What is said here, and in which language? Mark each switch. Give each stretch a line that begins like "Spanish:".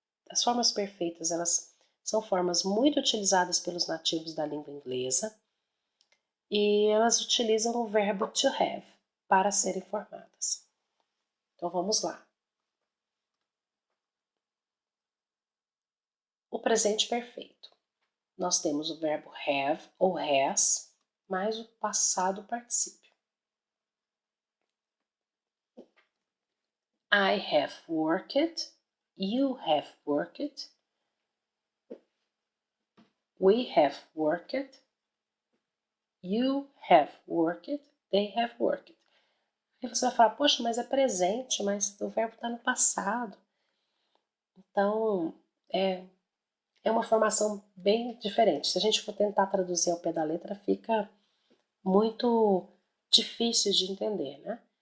Portuguese: As formas perfeitas, elas são formas muito utilizadas pelos nativos da língua inglesa e elas utilizam o verbo to have para serem formadas. Então, vamos lá. O presente perfeito. Nós temos o verbo have ou has, mais o passado particípio.
English: I have worked, you have worked, we have worked, you have worked, they have worked.
Portuguese: Aí você vai falar, poxa, mas é presente, mas o verbo está no passado. Então, é uma formação bem diferente. Se a gente for tentar traduzir ao pé da letra, fica muito difícil de entender, né?